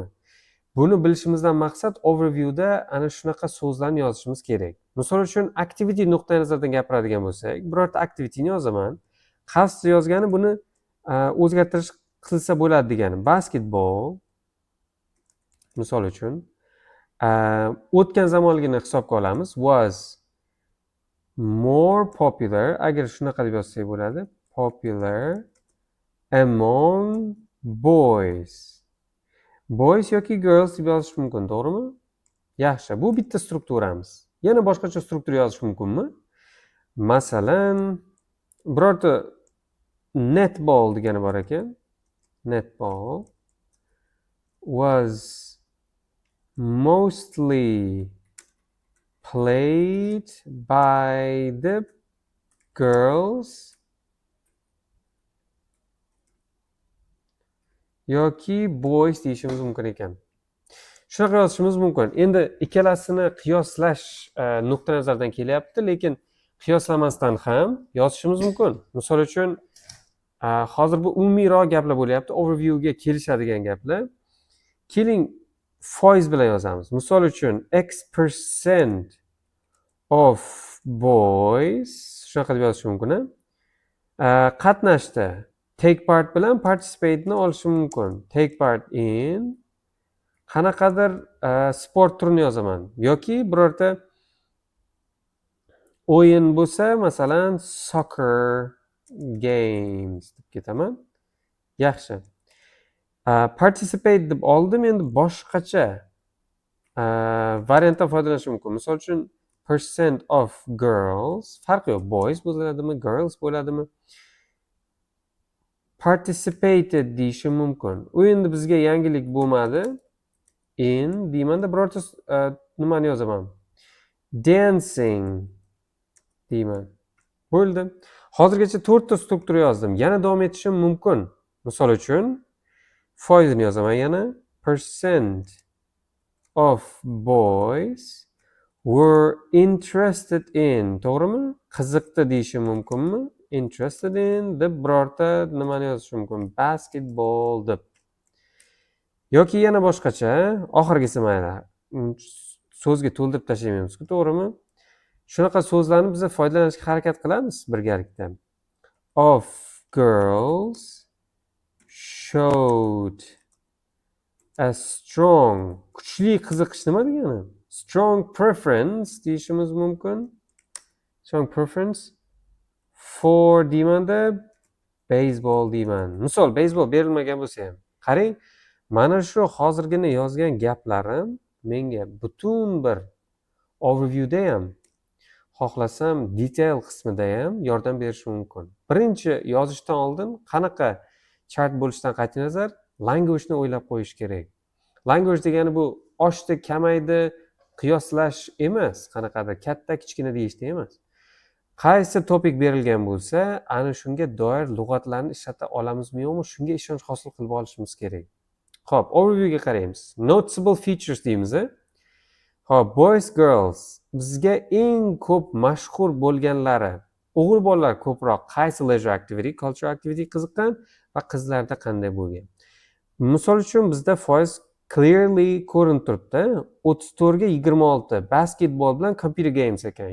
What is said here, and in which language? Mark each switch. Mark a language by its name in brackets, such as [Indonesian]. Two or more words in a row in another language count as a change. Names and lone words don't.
[Uzbek] Buni bilishimizdan maqsad overviewda ana shunaqa so'zlarni yozishimiz kerak. Misol uchun, activity nuqtai nazaridan gapiradigan bo'lsak, birorta activityni yozaman. Qasd yozgani buni o'zgartirish qilsa bo'ladi degani. Basketball misol uchun o'tgan zamonligini hisobga olamiz. [English] Was more popular, [Uzbek] agar shunaqa deb yozsak bo'ladi. [English] Popular among boys. [Uzbek] Boys yoki girls deb yozish mumkin, to'g'rimi? Yaxshi, bu bitta strukturamiz. Yana boshqacha struktura yozish mumkinmi? Masalan, birorta netball degani bor ekan. [English] Netball was mostly played by the girls yoki boys [Uzbek] deyishimiz mumkin ekan. Shunaqa yozishimiz mumkin. Endi ikkalasini qiyoslash nuqtai nazaridan kelyapti, lekin qiyoslamasdan ham yozishimiz mumkin. Misol uchun, hozir bu umumiyroq gaplar bo'lyapti, overviewga kelishadigan gaplar. Keling, foiz bilan yozamiz. Misol uchun, [English] X% of boys, [Uzbek] shunaqa deb yozish mumkin. Qatnashdi. [English] Take part [Uzbek] bilan participate ni olishim mumkin. [English] Take part in [Uzbek] qanaqadir sport turini yozaman yoki birorta o'yin bo'lsa, masalan, [English] soccer games [Uzbek] deb ketaman. Yaxshi. Participate deb oldim, endi boshqacha variantdan foydalanishim mumkin. Misol uchun, [English] percent of girls, [Uzbek] farqi yo'q, boys bo'ladimi, girls bo'ladimi? Participated deyishim mumkin. U endi bizga yangilik bo'lmadi. In deymanda birorta nimani yozaman? Dancing deyman. Bo'ldi. Hozirgacha 4 ta struktura yozdim. Yana davom etishim mumkin. Misol uchun, foizini yozaman yana. [English] Percent of boys were interested in. [Uzbek] To'g'rimi? Qiziqdi deyishim mumkinmi? [English] Interested in [Uzbek] deb birorta nimani yozish mumkin? Basketball deb. Yoki yana boshqacha, oxirgisi mayli. So'zga to'ldirib tashlaymiz-ku, to'g'rimi? Shunaqa so'zlarni biz foydalanishga harakat qilamiz birgalikda. [English] Of girls showed a strong, [Uzbek] kuchli qiziqish nima degani? [English] Strong preference [Uzbek] deyishimiz mumkin. [English] Strong preference for deymanda baseball deyman. [Uzbek] Misol, baseball berilmagan bo'lsa ham. Qarang, mana shu hozirgina yozgan gaplarim menga butun bir overviewda ham, xohlasam detail qismida ham yordam berishi mumkin. Birinchi yozishdan oldin qanaqa chart bo'lishidan qat'iy nazar language ni o'ylab qo'yish kerak. Language degani bu oshdi, kamaydi qiyoslash emas, qanaqadir katta kichkina deyishda emas. qaysi topik berilgan bo'lsa, ana shunga doir lug'atlarni ishlata olamizmi yo'qmi, shunga ishonch hosil qilib olishimiz kerak. Xo'p, overviewga qaraymiz. [English] Noticeable features [Uzbek] deymiz. Xo'p, [English] boys, girls. [Uzbek] Bizga eng ko'p mashhur bo'lganlari. O'g'il bolalar ko'proq qaysi [English] leisure activity, cultural activity [Uzbek] qiziqqan va qizlarda qanday bo'lgan? Misol uchun bizda foiz clearly ko'rinib turibdi. 34 ga 26 basketbol bilan [English] computer games [Uzbek] ekan.